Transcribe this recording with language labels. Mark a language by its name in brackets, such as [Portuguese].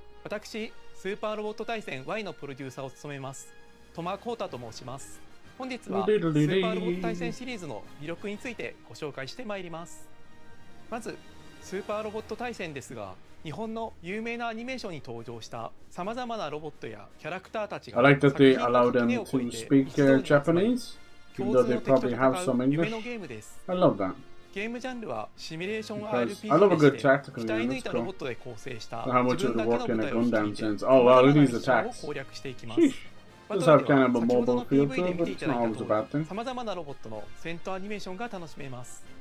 [Japanese] 私、スーパーロボット対戦 Y のプロデューサーを務めます。戸間光太と申します。本日はスーパーロボット対戦シリーズの魅力についてご紹介してまいります。まず、スーパーロボット対戦ですが、日本の有名なアニメーションに登場したさまざまなロボットやキャラクターたちが [English] I like that they allow them to speak Japanese, even though they probably have some English. I love that. [Japanese] ゲームジャンルはシミュレーション RPG でして、鍛え抜いたロボットで構成した自分だけの舞台を率いて、攻略していきます。バトルでは先ほどの PV で見ていただいた通り、さまざまなロボットの戦闘アニメーションが楽しめます。